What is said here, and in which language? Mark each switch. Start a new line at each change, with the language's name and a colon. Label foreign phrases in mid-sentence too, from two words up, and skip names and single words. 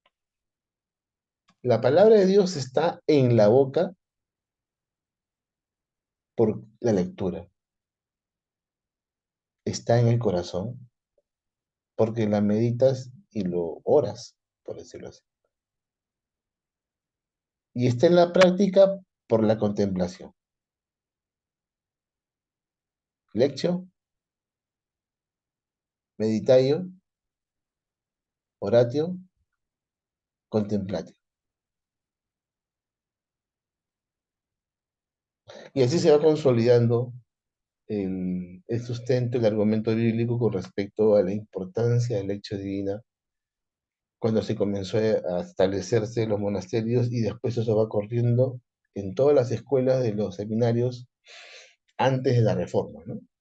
Spanish: La palabra de Dios está en la boca por la lectura, está en el corazón porque la meditas y lo oras, por decirlo así. Y está en la práctica por la contemplación.
Latin: Lectio, meditatio, oratio, contemplatio.
Spanish: Y así se va consolidando el sustento, el argumento bíblico con respecto a la importancia del
Latin: lectio divina
Spanish: cuando se comenzó a establecerse los monasterios y después eso va corriendo en todas las escuelas de los seminarios antes de la reforma, ¿no?